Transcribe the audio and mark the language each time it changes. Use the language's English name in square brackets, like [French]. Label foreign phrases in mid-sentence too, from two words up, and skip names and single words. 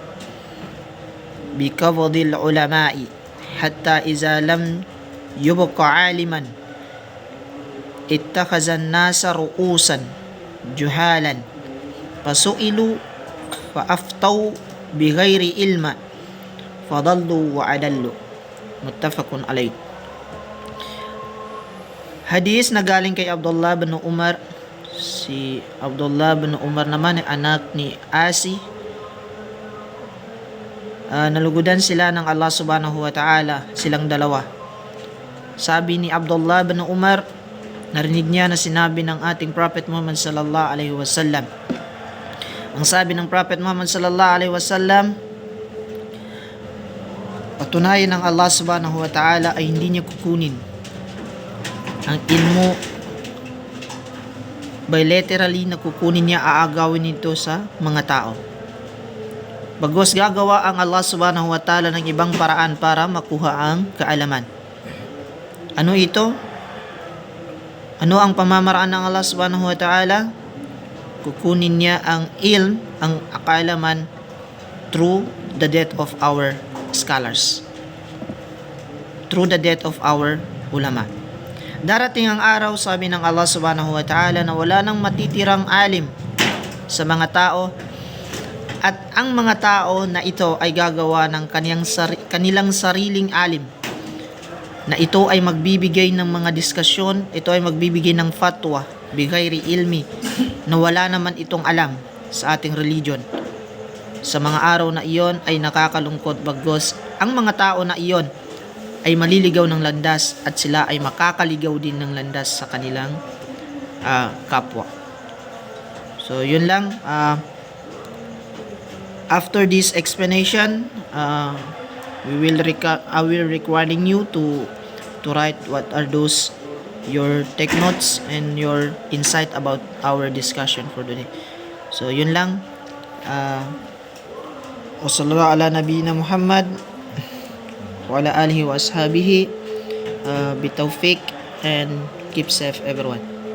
[Arabic] بقبض العلماء حتى إذا لم يبق عالما اتخذ الناس رؤوسا جهالا فسئلوا فأفتوا بغير علم فضلوا وأضلوا. متفق عليه. [Filipino] Hadis na galing kay Abdullah bin Umar. Si Abdullah bin Umar naman ay anak ni Asi. Nalugudan sila ng Allah [Arabic] سبحانه وتعالى, [Filipino] silang dalawa. Sabi ni Abdullah bin Umar, narinig niya na sinabi ng ating Prophet Muhammad [Arabic] صلى الله عليه وسلم. [Filipino] Ang sabi ng Prophet Muhammad [Arabic] صلى الله عليه وسلم, [Filipino] patunayan ng Allah [Arabic] سبحانه وتعالى [Filipino] ay hindi niya kukunin ang ilmo bilaterally, na kukunin niya, aagawin nito sa mga tao. Bagos gagawa ang Allah [Arabic] سبحانه وتعالى [Filipino] ng ibang paraan para makuha ang kaalaman. Ano ito? Ano ang pamamaraan ng Allah [Arabic] سبحانه وتعالى? [Filipino] Kukunin niya ang ilm, ang kaalaman, [English] through the death of our scholars, through the death of our ulama. [Filipino] Darating ang araw, sabi ng Allah [Arabic] سبحانه وتعالى, [Filipino] na wala nang matitirang alim sa mga tao, at ang mga tao na ito ay gagawa ng kanilang sariling alim, na ito ay magbibigay ng mga diskusyon, ito ay magbibigay ng fatwa [Arabic] بغير علم, [Filipino] na wala naman itong alam sa ating religion. Sa mga araw na iyon ay nakakalungkot, bagos ang mga tao na iyon ay maliligaw ng landas at sila ay makakaligaw din ng landas sa kanilang kapwa. So yun lang. [English] After this explanation, I will recording you to write what are those your take notes and your insight about our discussion for today. [Filipino] So yun lang. [Arabic] وصلى الله على نبينا محمد وعلى آله وأصحابه بالتوفيق, [English] and keep safe everyone.